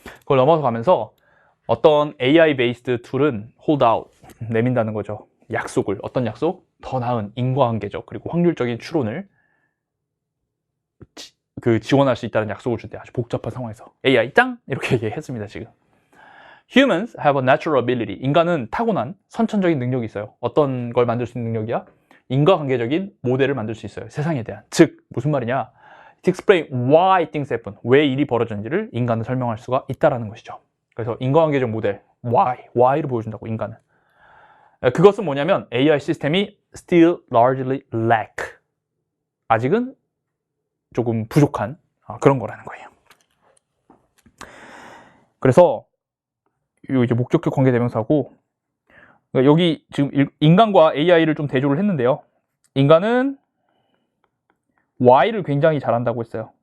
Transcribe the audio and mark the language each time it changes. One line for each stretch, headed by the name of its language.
Korean: 그걸 넘어서 가면서 어떤 AI based 툴은
English: hold out
Korean: 내민다는 거죠. 약속을 어떤 약속? 더 나은 인과관계적 그리고 확률적인 추론을 지원할 수 있다는 약속을 줄 때 아주 복잡한 상황에서 AI 짱! 이렇게 얘기했습니다. 지금
English: Humans have a natural ability.
Korean: 인간은 타고난 선천적인 능력이 있어요. 어떤 걸 만들 수 있는 능력이야? 인과관계적인 모델을 만들 수 있어요. 세상에 대한. 즉 무슨 말이냐?
English: To explain why things happen.
Korean: 왜 일이 벌어졌는지를 인간은 설명할 수가 있다라는 것이죠. 그래서 인과관계적 모델 why를 보여준다고 인간은. 그것은 뭐냐면 AI 시스템이
English: still largely lack.
Korean: 아직은 조금 부족한 그런 거라는 거예요. 그래서 요 이제 목적격 관계대명사고 여기 지금 인간과 AI를 좀 대조를 했는데요. 인간은 Y를 굉장히 잘한다고 했어요.